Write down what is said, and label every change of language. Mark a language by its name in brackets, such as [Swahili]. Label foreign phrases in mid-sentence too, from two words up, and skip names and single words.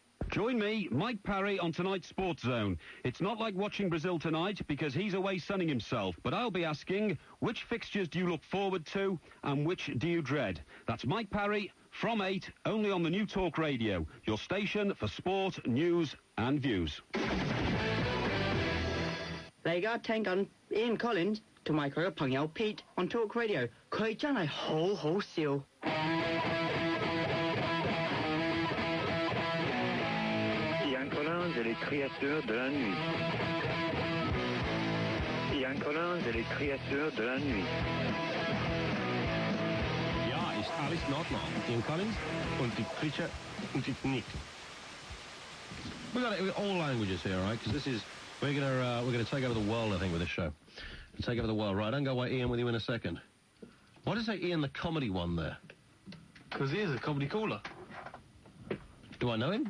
[English] Join me, Mike Parry, on tonight's Sports Zone. It's not like watching Brazil tonight because he's away sunning himself, but I'll be asking, which fixtures do you look forward to and which do you dread? That's Mike Parry from 8, only on the new Talk Radio, your station for sport, news and views. There you go, 10 gun Ian Collins to my [Cantonese] 佢嘅朋友 [English] Pete on Talk Radio. [Cantonese] 佢真係好好笑。 [French] Ian Collins et les créateurs de la nuit. Ian Collins et les créateurs de la nuit. [German] Ja, ist alles in Ordnung. Ian Collins und die Creature und die Nick. [English] We've got all languages here, right? Because we're gonna take over the world, I think, with this show. Take over the world, right? Don't go away, Ian, with you in a second. Why does it say Ian the comedy one there? Because he is a comedy caller. Do I know him?